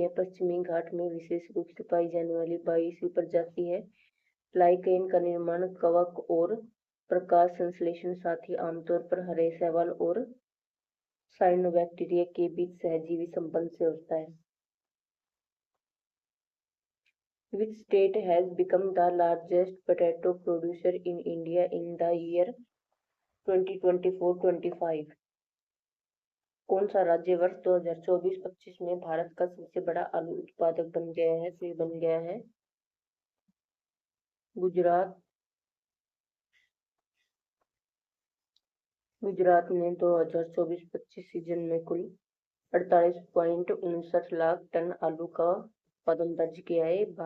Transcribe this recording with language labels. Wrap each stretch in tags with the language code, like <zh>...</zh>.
<hi>यह पश्चिमी घाट में विशेष रूप से पाई जाने वाली 22वीं प्रजाति है। लाइकेन का निर्माण कवक और प्रकाश संश्लेषण साथ ही आमतौर पर हरे शैवाल और साइनोबैक्टीरिया के बीच सहजीवी संबंध से होता है।</hi> <en>Which state has become the largest potato producer in India in the year 2024-25?</en> <hi>कौन सा राज्य वर्ष 2024-25 में भारत का सबसे बड़ा आलू उत्पादक बन गया है? तो ये बन गया है गुजरात। गुजरात ने 2024-25 सीजन में कुल 48.59 लाख टन आलू का उत्पादन दर्ज किया है।</hi>